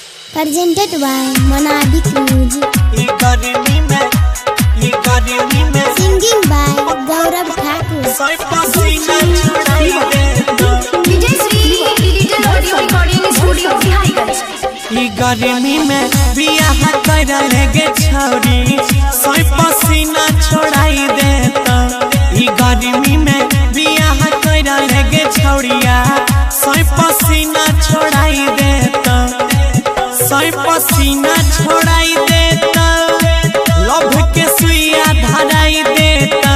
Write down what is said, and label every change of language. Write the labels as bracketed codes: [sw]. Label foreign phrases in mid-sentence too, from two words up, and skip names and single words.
[en] presented by Monabic Music. Singing by Gaurav Thakur. DJ Sri Digital Audio Recording Studio Bihariganj. [mai] गर्मी में बियाह कर गे छौरी सोई पसीना छोड़ाई देता। गर्मी में बियाह कर गे छौरिया सोई पसीना छोड़ाई देता। सोई पसीना छोड़ाई देता, लभ के सुइया धराई देता।